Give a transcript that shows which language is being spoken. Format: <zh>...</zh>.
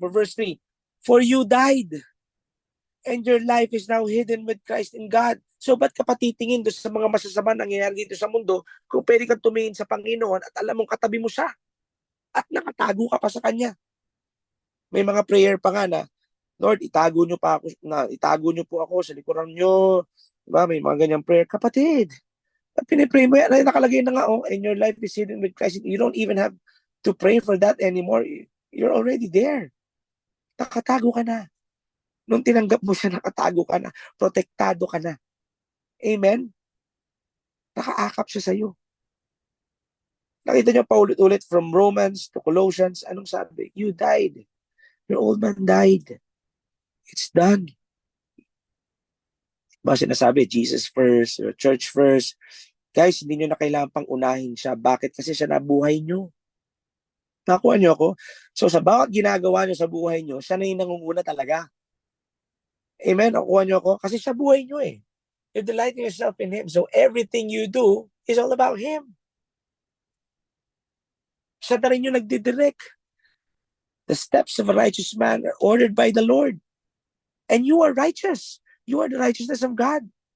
<en>For verse 3, for you died, and your life is now hidden with Christ in God.</en> <tl>So ba't ka patitingin doon sa mga masasama nangyayari dito sa mundo kung pwede kang tumingin sa Panginoon at alam mong katabi mo siya at nakatago ka pa sa Kanya? May mga prayer pa nga na, Lord, itago niyo po ako sa likuran niyo. Diba? May mga ganyang prayer. Kapatid, pinipray mo yan, nakalagay na nga,</tl> <en>and your life is hidden with Christ. You don't even have to pray for that anymore. You're already there.</en> <tl>Nakatago ka na. Nung tinanggap mo siya, nakatago ka na, protektado ka na. Amen? Nakaakap siya sa'yo. Nakita niyo paulit-ulit from Romans to Colossians, anong sabi?</tl> <en>You died. Your old man died. It's done.</en> <tl>Ba sinasabi, Jesus first, church first. Guys, hindi niyo na kailangan pang unahin siya. Bakit? Kasi siya nabuhay niyo. Nakuha niyo ako? So sa bawat ginagawa niyo sa buhay niyo, siya na yung nangunguna talaga. Amen? Nakuha niyo ako? Kasi siya buhay niyo eh.</tl> <en>You delight yourself in Him. So everything you do is all about Him.</en> <tl>Siya na rin yung nagdidirect.</tl> <en>The steps of a righteous man are ordered by the Lord. And you are righteous. You are the righteousness of God.</en>